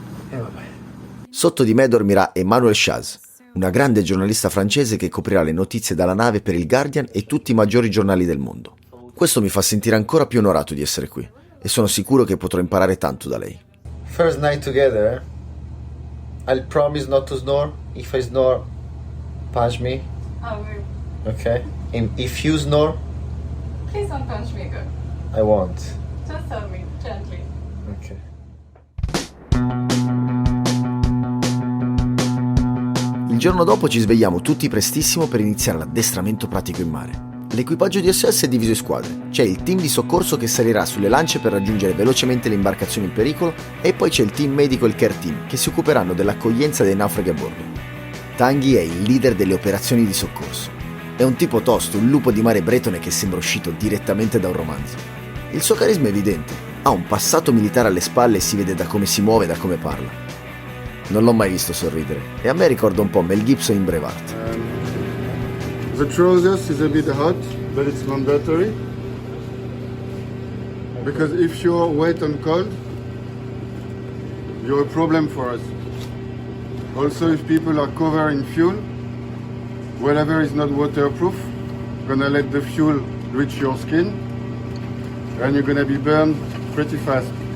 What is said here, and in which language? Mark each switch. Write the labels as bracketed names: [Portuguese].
[Italian] E vabbè. Sotto di me dormirà Emmanuel Chaz, una grande giornalista francese che coprirà le notizie dalla nave per il Guardian e tutti i maggiori giornali del mondo. Questo mi fa sentire ancora più onorato di essere qui e sono sicuro che potrò imparare tanto da lei. [English] First night together, eh? I'll promise not to snore. If I snore, punch me. I will. Okay? And if you snore, Please don't punch me good. I won't. Just tell me gently. Okay. [Italian] Il giorno dopo ci svegliamo tutti prestissimo per iniziare l'addestramento pratico in mare. L'equipaggio di SOS è diviso in squadre. C'è il team di soccorso che salirà sulle lance per raggiungere velocemente le imbarcazioni in pericolo e poi c'è il team medico e il care team che si occuperanno dell'accoglienza dei naufraghi a bordo. Tanguy è il leader delle operazioni di soccorso. È un tipo tosto, un lupo di mare bretone che sembra uscito direttamente da un romanzo. Il suo carisma è evidente, ha un passato militare alle spalle e si vede da come si muove e da come parla. Non l'ho mai visto sorridere e a me ricorda un po' Mel Gibson in Braveheart. [English] The trousers is a bit hot, but it's mandatory. Because if you're wet and cold, you're a problem for us. Also, if people are covered in fuel, whatever is not waterproof, gonna let the fuel reach your skin, and you're gonna be burned pretty fast.